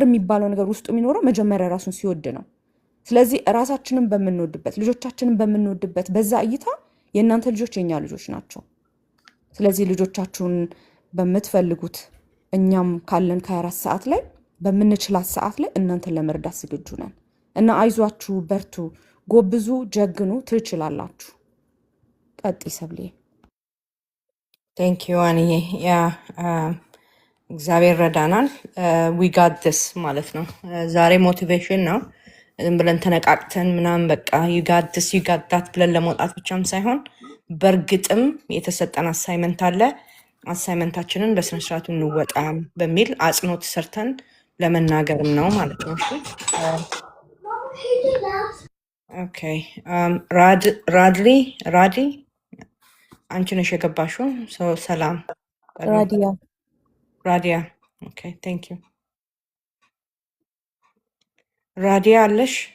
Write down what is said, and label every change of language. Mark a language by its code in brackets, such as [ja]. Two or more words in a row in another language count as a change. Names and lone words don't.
[am] የሚባለው ነገር ውስጡ የሚኖረው መጀመሪያ ራሱን ሲወድ ነው ስለዚህ ራሳችንን በመንወድበት ልጆቻችንን በመንወድበት በዛ እይታ የእናንተ ልጆች የኛ ልጆች ናቸው ስለዚህ ልጆቻችሁን በመትፈልጉት እኛም ካለን ከ24 ሰዓት ላይ በመንችላት ሰዓት ላይ እናንተን ለመርዳት ዝግጁ ነን እና አይዟችሁ በርቱ ጎብዙ ጀግኑ ትችላላችሁ ቀጥ ሰብሌ [en] thank you [am] አንዬ ያ እግዚአብሔር ረዳናል [en] we got this [am] ማለት ነው ዛሬ ሞቲቬሽን ነው ዝም ብለን ተነቃቅተን ምናምን በቃ [en] you got this you got that [am] ብለን ለመውጣት ብቻም ሳይሆን በርግጥም የተሰጠን አሳይመንት አለ አሳይመንታችንን በስነ ስርዓቱ እንወጣ በሚል አጽንኦት ሰርተን ለመናገርም ነው ማለት ነው ኦኬ ራዲ አንቺ ነሽ የገባሽው ሰላም ራዲያ ኦኬ [en] thank you [am] ራዲያ አለሽ